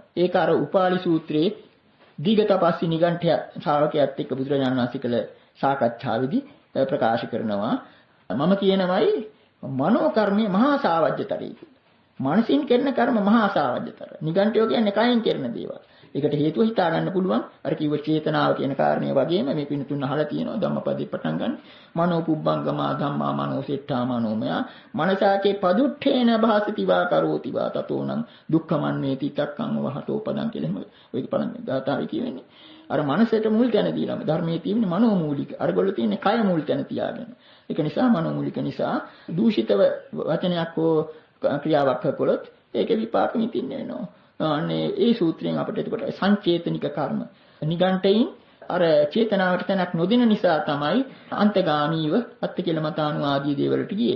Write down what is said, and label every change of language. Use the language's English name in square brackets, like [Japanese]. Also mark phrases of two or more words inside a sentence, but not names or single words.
[Sinhala] ඒක අර උපාලි සූත්‍රයේ දීඝතපස්සි නිගණ්ඨය ශ්‍රාවකයාත් එක්ක බුදුරජාණන් වහන්සේ කළ සාකච්ඡාවේදී ප්‍රකාශ කරනවා. මම කියනවායි මනෝ කර්මයේ මහා සාවජ්‍යතරයි කියලා. මනසින් කරන කර්ම මහා සාවජ්‍යතර. නිගණ්ඨයෝ කියන්නේ කයින් කරන දේවල්. ඒකට හේතුව හිතා ගන්න පුළුවන්. අර කිව්ව චේතනාව කියන කාරණේ වගේම මේ පින්තුන් අහලා තියෙනවා ධම්මපදේ පටන් ගන්න. [Pali] මනෝ පුබ්බංගමා ධම්මා මනෝ සෙට්ඨා මනෝමය. මනසාචේ පදුට්ඨේන භාසති වා කරෝති වා තතෝනං දුක්ඛමන්නේති තක්කං වහතෝ පදං [Sinhala] කියලා එහෙම ඔය පළවෙනි ධාතාවේ කියවෙන්නේ. අර මනසට මුල් තැන දීලාම ධර්මයේ තියෙන්නේ මනෝමූලික. අරගොල්ලෝ තියෙන්නේ කය මුල් තැන තියාගෙන. ඒක නිසා මනෝමූලික නිසා දූෂිතව වචනයක් හෝ ක්‍රියාවක් කළොත් ඒකේ විපාක විඳින්න වෙනවා. අනේ ඒ සූත්‍රයෙන් අපිට එතකොට සංචේතනික කර්ම නිගණ්ඨයින් අර චේතනාවට තැනක් නොදෙන නිසා තමයි අන්තගාමීව අත්ති කියලා මතාණු ආදී දේවල්ට ගියේ.